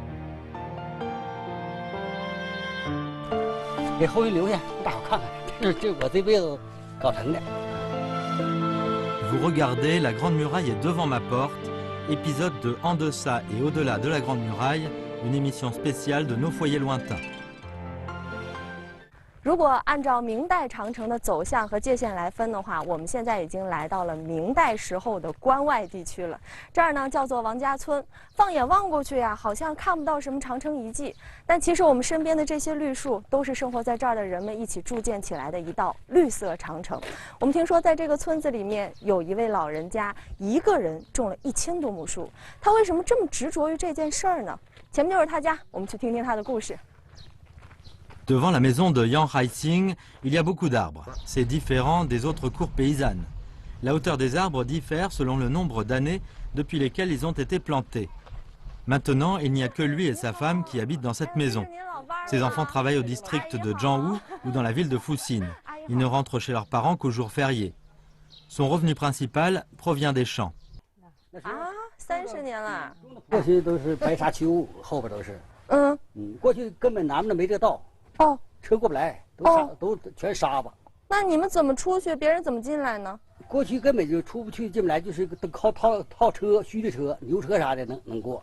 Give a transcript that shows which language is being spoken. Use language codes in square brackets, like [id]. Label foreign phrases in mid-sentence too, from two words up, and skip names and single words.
[fr] Vous regardez, la grande muraille est devant ma porte. Épisode de En deçà et au-delà de la grande muraille, une émission spéciale de nos foyers lointains. [zh] 如果按照明代长城的走向和界限来分的话，我们现在已经来到了明代时候的关外地区了。这儿呢叫做王家村，放眼望过去呀，好像看不到什么长城遗迹，但其实我们身边的这些绿树，都是生活在这儿的人们一起筑建起来的一道绿色长城。我们听说，在这个村子里面，有一位老人家一个人种了1000多亩树，他为什么这么执着于这件事儿呢？前面就是他家，我们去听听他的故事。 [fr] Devant la maison de Yang Haixing, il y a beaucoup d'arbres. C'est différent des autres cours paysannes. La hauteur des arbres diffère selon le nombre d'années depuis lesquelles ils ont été plantés. Maintenant, il n'y a que lui et sa femme qui habitent dans cette maison. Ses enfants travaillent au district de Jianghu ou dans la ville de Fuxin. Ils ne rentrent chez leurs parents qu'aux jours fériés. Son revenu principal provient des champs. [zh] 30 年了。过去都是白沙丘，后边都是。过去根本咱们没这道。哦，车过不来，都全沙子。那你们怎么出去？别人怎么进来呢？过去根本就出不去，进不来，就是都靠套车、虚的车、牛车啥的能过。